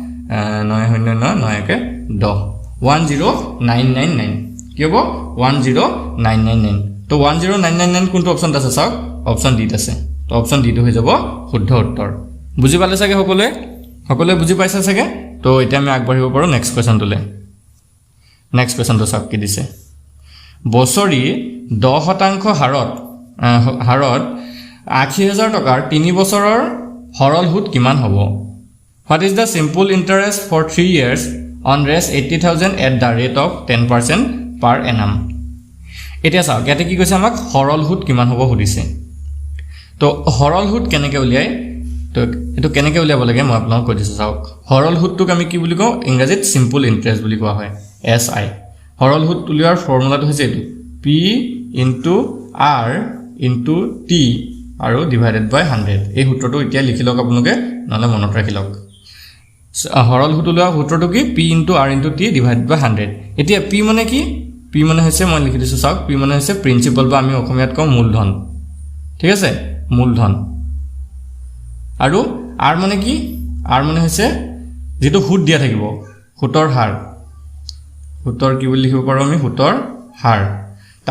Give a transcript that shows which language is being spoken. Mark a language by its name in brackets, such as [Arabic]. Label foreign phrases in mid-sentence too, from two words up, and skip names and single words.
[Assamese] 909 9 10 10999 কি হ'ব 10999 তো 10999 কোনটো অপচন আছে চাওক অপচন ডি আছে তো অপচন ডি টো হৈ যাব শুদ্ধ উত্তৰ বুজি পালে চাগে সকলোৱে বুজি পাইছে চাগে তো এতিয়া আমি আগবাঢ়িব পাৰো নেক্সট কোৱেশ্চনটোলে নেক্সট কোৱেশ্চনটো চাওক কি দিছে বছৰি 10% হাৰত 80000 টকাৰ 3 বছৰৰ সৰল সুদ কিমান হ'ব [English] What is the simple interest for 3 years on raise 80000 at the rate of 10% per annum [Assamese] এতিয়া চাওক ইয়াতে কি কৈছে আমাক সৰল সুদ কিমান হ'ব সুধিছে তো সৰল সুদ কেনেকৈ উলিয়াই তো এটো কেনেকৈ উলিয়াব লাগে মই আপোনাক কৈ দিছো চাওক সৰল সুদটোক আমি কি বুলি কওঁ ইংৰাজীত [English] simple interest [Assamese] বুলি কোৱা হয় SI সৰল সুদ উলিওৱাৰ ফৰ্মুলাটো হৈছে এটো [English] P into R into T [Assamese] আৰু [English] divided by 100 [Assamese] এই সূত্ৰটো এতিয়া লিখি লওক আপোনালোকে নহলে মনত ৰাখি লওক সৰল সুদ উলিওৱাৰ সূত্ৰটো কি [English] P into R into T divided by 100 [Assamese] এতিয়া P মানে কি P মানে হৈছে মই লিখি দিছো চাওক P মানে হৈছে প্ৰিন্সিপাল বা আমি অসমীয়াত কওঁ মূলধন ঠিক আছে মূলধন আৰু R মানে কি R মানে হৈছে যেটো সুদ দিয়া থাকিব সুতৰ হাৰ সুতৰ কি বুলি লিখিব পাৰো আমি সুতৰ হাৰ তাৰ